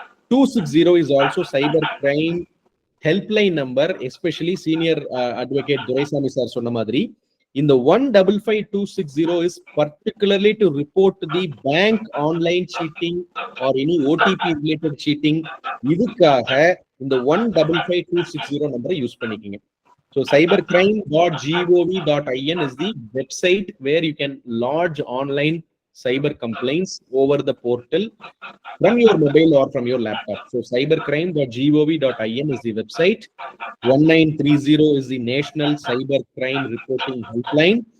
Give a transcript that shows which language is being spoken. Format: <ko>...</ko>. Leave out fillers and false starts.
<en>155260 is also cyber crime helpline number, especially senior advocate Duraisamy sir</en> <ta>சொன்ன மாதிரி இந்த</ta> <en>155260 is particularly to report the bank online cheating or any OTP related cheating.</en> <ta>இதுக்காக இந்த 155260 நம்பரை use பண்ணிக்கிங்க.</ta> <en>So cybercrime.gov.in is the website where you can lodge online cyber complaints over the portal from your mobile or from your laptop. So cybercrime.gov.in is the website. 1930 is the national cyber crime reporting helpline.</en>